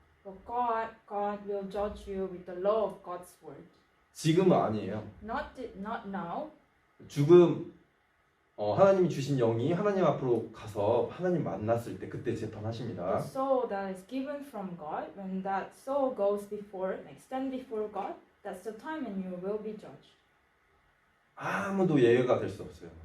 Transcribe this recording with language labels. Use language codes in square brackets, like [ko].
[en] But God will judge you with the law of God's word. [ko] 지금은 아니에요. [en] Not now. [ko] 죽음 하나님이 주신 영이 하나님 앞으로 가서 하나님 만났을 때 그때 재판하십니다. [en] The soul that is given from God, when that soul goes before, stand before God, that's the time when you will be judged. [ko] 아무도 예외가 될 수 없어요.